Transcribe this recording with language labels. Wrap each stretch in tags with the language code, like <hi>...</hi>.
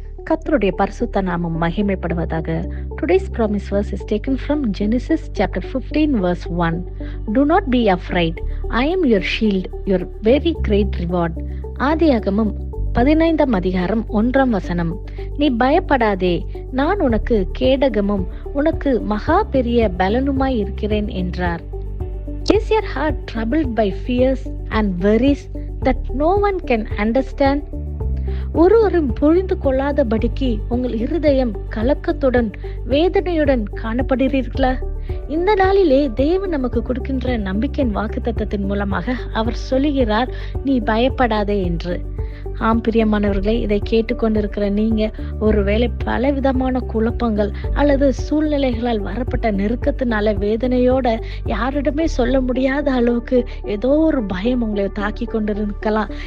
<ta>கர்த்தருடைய பரிசுத்த நாமம் மகிமைப்படுவதாக.</ta> <en>Today's promise verse is taken from Genesis chapter 15 verse 1. Do not be afraid. I am your shield, your very great reward.</en> <ta>ஆதியாகமம் 15 அதிகாரம் 1 நீ பயப்படாதே, நான் உனக்கு கேடகமும் உனக்கு மகா பெரிய பலனுமாய் இருக்கிறேன் என்றார்.</ta> <en>Is your heart troubled by fears and worries that no one can understand?</en> <ta>ஒருவரும் புரிந்து கொள்ளாதபடிக்கு உங்கள் இருதயம் கலக்கத்துடன் வேதனையுடன் காணப்படுகிறீர்களா? இந்த நாளிலே தேவன் நமக்கு கொடுக்கின்ற நம்பிக்கையின் வாக்குத்தத்தத்தின் மூலமாக அவர் சொல்லுகிறார், நீ பயப்படாதே என்று. ஆம் பிரியமானவர்களே, இதை கேட்டுக்கொண்டிருக்கிற நீங்க ஒருவேளை பலவிதமான குழப்பங்கள் அல்லது சூழ்நிலைகளால் வரப்பட்ட நெருக்கத்தினால வேதனையோட யாரிடமே சொல்ல முடியாத அளவுக்கு ஏதோ ஒரு பயம் உங்களை தாக்கி கொண்டிருக்கலாம்.</ta>